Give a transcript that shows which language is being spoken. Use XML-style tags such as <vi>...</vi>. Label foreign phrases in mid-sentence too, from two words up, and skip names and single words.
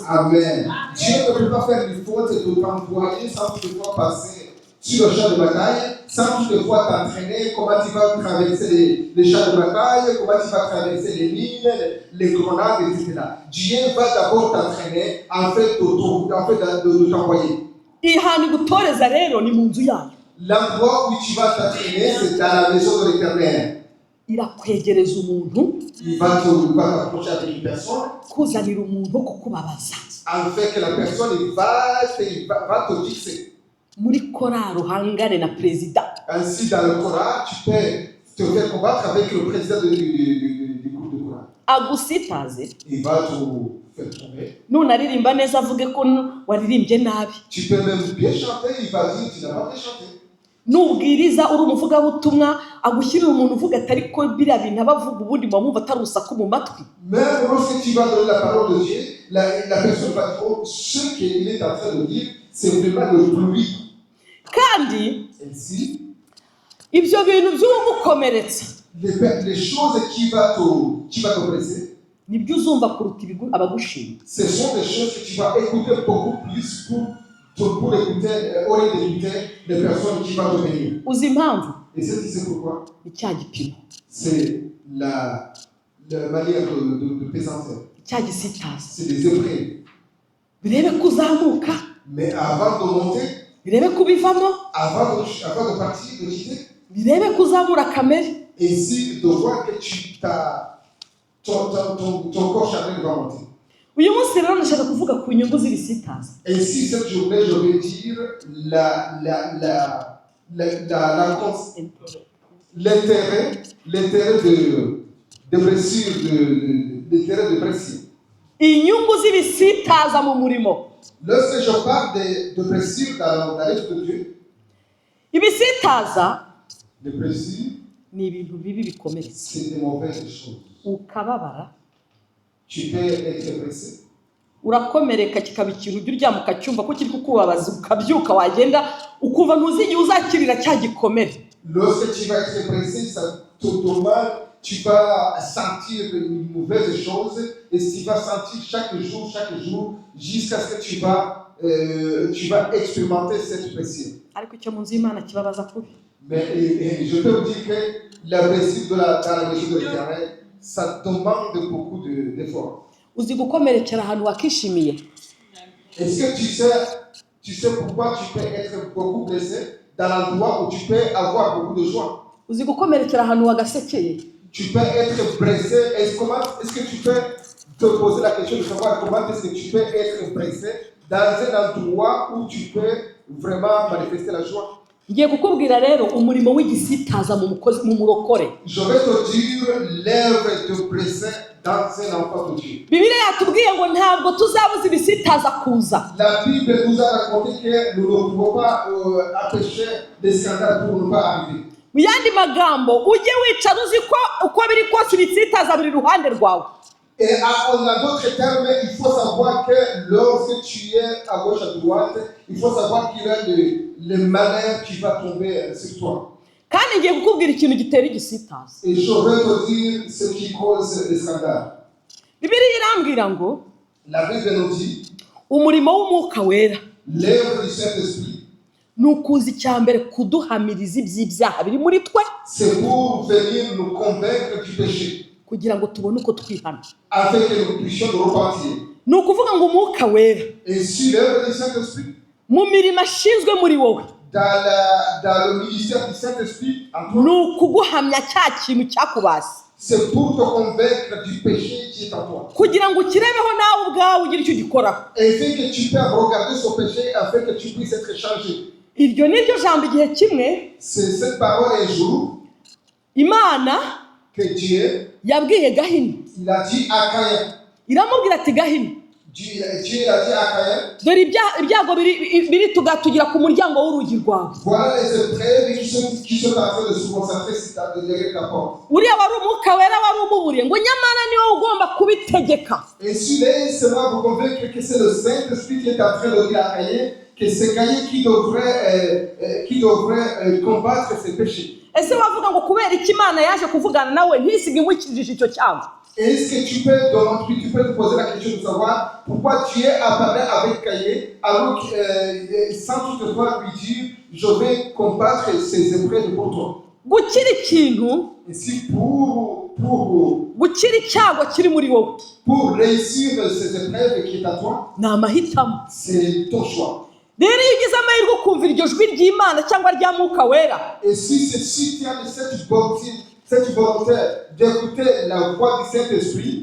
<fr>Amen. Dieu ne peut pas faire une faute de t'envoyer sans toutefois passer sur le champ de bataille, sans toutefois t'entraîner, comment tu vas traverser les champs de bataille, comment tu vas traverser les mines, les grenades, etc. Dieu va d'abord t'entraîner en fait de t'envoyer.</fr> <rw>Ihani gutoreza rero ni mu nzu yayo.</rw> <fr>L'endroit où tu vas t'entraîner, c'est dans la maison de l'Éternel.</fr> <rw>Irakwegereza umuntu,</rw> <fr>Il va t'approcher avec une personne,</fr> <rw>kuzanira umuntu wo kukubabaza.</rw> <fr>afin que la personne va te fixer.</fr> <rw>Muri korari uhangane na perezida.</rw> <fr>Ainsi, dans le Coran, tu peux te faire combattre avec le président du groupe de Coran.</fr> <rw>Agusitaze.</rw> <fr>Il va te faire tomber.</fr> <rw>Nunaririmba neza avuge ko waririmbye nabi.</rw> <fr>Tu peux même bien chanter, il va dire tu n'as pas bien chanté.</fr> <rw>Nubwiriza uri umuvugabutumwa agushyirira umuntu uvuga ati ariko biriya bintu abavuga ubundi mwumva atari urusaku mu matwi.</rw> <fr>Même lorsque tu vas donner la parole de Dieu, la personne va dire oh, ce qu'il est en train de dire, c'est vraiment le bruit.</fr> <rw>Kandi</rw> <fr>Ainsi,</fr> <rw>ibyo bintu by'umukomeretsa</rw> <fr>les choses qui va t'oppresser,</fr> <rw>nibyo uzumva kuruta abagushima.</rw> <fr>ce sont des choses que tu vas écouter beaucoup plus pour écouter, au lieu d'écouter les personnes qui vont te bénir.</fr> <rw>Uzi impamvu?</rw> <fr>Et c'est pourquoi?</fr> <rw>Ni cya gipimo,</rw> <fr>C'est la manière de pesanteur.</fr> <rw>cya gisitaza.</rw> <fr>C'est des épreuves.</fr> <rw>Birebe ko uzamuka,</rw> <fr>Mais avant de monter,</fr> <rw>birebe ko ubivamo,</rw> <fr>avant de partir, de quitter,</fr> <rw>birebe ko uzamura kamere.</rw> <fr>et si de voir que ton corps charnel va monter.</fr> <rw>Uyu munsi rero ndashaka kuvuga ku nyungu z'ibisitaza.</rw> <fr>Et si cette journée, je vais dire l'intérêt de blessure, l'intérêt de blessure.</fr> <rw>Inyungu z'ibisitaza mu murimo.</rw> <fr>Lorsque je parle de blessures dans l'œuvre de Dieu,</fr> <rw>ibisitaza</rw> <fr>les blessures,</fr> <rw>ni ibintu bibi bikomeretsa,</rw> <fr>c'est des mauvaises choses.</fr> <rw>ukababara,</rw> <fr>Tu peux être blessé.</fr> <rw>urakomereka kikaba ikintu ujya uryama ukacyumva ko kiri kukubabaza, ukabyuka wagenda ukumva ntuzigiye uzakirira cya gikomere.</rw> <fr>Lorsque tu vas être blessé, ça te mal, tu vas sentir une mauvaise chose et tu vas sentir chaque jour, jusqu'à ce que tu vas expérimenter cette blessure.</fr> <rw>Ariko icyo mu nzu y'Imana kibabaza kubi.</rw> <fr>Mais je peux vous dire que la blessure dans la maison de l'Éternel, ça demande beaucoup d'efforts.</fr> <rw>Uzi gukomerekera ahantu wakishimiye.</rw> <fr>Est-ce que tu sais pourquoi tu peux être beaucoup blessé dans l'endroit où tu peux avoir beaucoup de joie?</fr> <rw>Uzi gukomerekera ahantu wagasekeye.</rw> <fr>Tu peux être blessé. Est-ce que tu peux te poser la question de savoir comment est-ce que tu peux être blessé dans un endroit où tu peux vraiment manifester la joie?</fr> <rw>Ngiye kukubwira rero umurimo w'igisitaza mu murokore.</rw> <fr>Je vais te dire l'œuvre de blessé dans un enfant de Dieu.</fr> <rw>Bibiliya yatubwiye ngo ntabwo tuzabuza ibisitaza kuza.</rw> <fr>La Bible nous a raconté que nous ne pouvons pas empêcher des scandales pour ne pas arriver.</fr> <rw>Mu yandi magambo ujye wicara uzi ko uko biri kose ibisitaza biri ruhande rwawe.</rw> <fr>Et en d'autres termes, il faut savoir que lorsque tu es à gauche à droite, il faut savoir qu'il y a le malheur qui va tomber sur toi.</fr> <rw>Kandi ngiye kukubwira ikintu gitera igisitaza.</rw> <fr>Et je vais te dire ce qui cause les scandales.</fr> <rw>Bibiliya irambwira ngo</rw> <fr>La Bible nous dit,</fr> <rw>umurimo w'umwuka wera</rw> <fr>l'œuvre du Saint-Esprit,</fr> <rw>ni ukuza icyambere kuduhamiriza iby'ibyaha biri muri twe,</rw> <fr>c'est pour venir nous convaincre du péché,</fr> <rw>kugira ngo tubone uko twihana.</rw> <fr>afin que nous puissions nous repentir.</fr> <rw>Ni ukuvuga ngo umwuka wera</rw> <fr>Et si l'œuvre du Saint-Esprit,</fr> <rw>mu mirimo ashinzwe muri wowe</rw> <fr>dans le ministère du Saint-Esprit, en toi,</fr> <rw>ni ukuguhamya cya kintu cyakubase,</rw> <fr>c'est pour te convaincre du péché qui est en toi.</fr> <rw>kugira ngo ukirebeho nawe ubwawe ugire icyo ugikoraho.</rw> <fr>Afin que tu puisses regarder ce péché, afin que tu puisses être changé.</fr> <rw>Iryo ni ryo jambo igihe kimwe</rw> <fr>C'est cette parole un jour</fr> <rw>Imana</rw> <fr>que Dieu,</fr> <rw>yabwiye Gahini,</rw> <fr>il a dit à Caïn.</fr> <rw>iramubwira ati Gahini,</rw> <fr>Dieu a dit à Caïn,</fr> <rw>dore ibyago biri tugatugira ku muryango w'urugi rwawe.</rw> <fr>voilà les épreuves qui sont en train de se concentrer derrière ta porte.</fr> <rw>Uriya wari umwuka wera wari umuburiye ngo nyamara ni wowe ugomba kubitegeka.</rw> <fr>Et si laissez-moi vous convaincre que c'est le Saint-Esprit qui est en train de dire à Caïn que c'est Caïn qui devrait combattre ses péchés.</fr> <rw>Ese wavuga ngo kubera iki Imana yaje kuvugana nawe ntisige imukijije icyo cyago?</rw> <fr>Est-ce que tu peux te poser la question de savoir pourquoi Dieu a parlé avec Caïn alors sans toutefois lui dire je vais combattre ces épreuves pour toi.</fr> <rw>Gukira ikintu,</rw> <fr>Et si pour</fr> <rw>gukira icyago kiri muri wowe,</rw> <fr>réussir ces épreuves qui est à toi,</fr> <rw>ni amahitamo.</rw> <fr>c'est ton choix.</fr> <rw>Rero iyo ugize amahirwe ukumva iryo jwi ry'Imana cyangwa rya Mwuka Wera,</rw> <fr>Et si tu as cette volonté d'écouter la voix du Saint-Esprit,</fr>